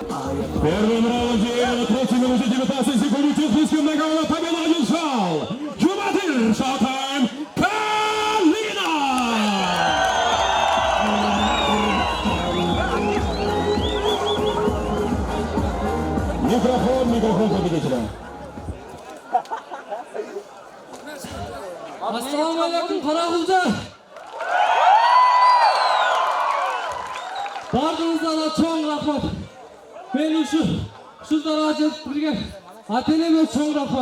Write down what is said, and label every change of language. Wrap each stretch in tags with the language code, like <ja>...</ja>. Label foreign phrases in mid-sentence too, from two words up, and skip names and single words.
<ru>В первом раунде, на 3 минуте 19 секунд, техническим нокаутом победу одержал Юматыр Шоутайм Калина! Микрофон победителя.</ru> <uz>Assalomu alaykum Qaraqulja. Barchangizga cho'ng rahmat. Men shu daraja birga ata-onamga cho'ng rahmat.</uz>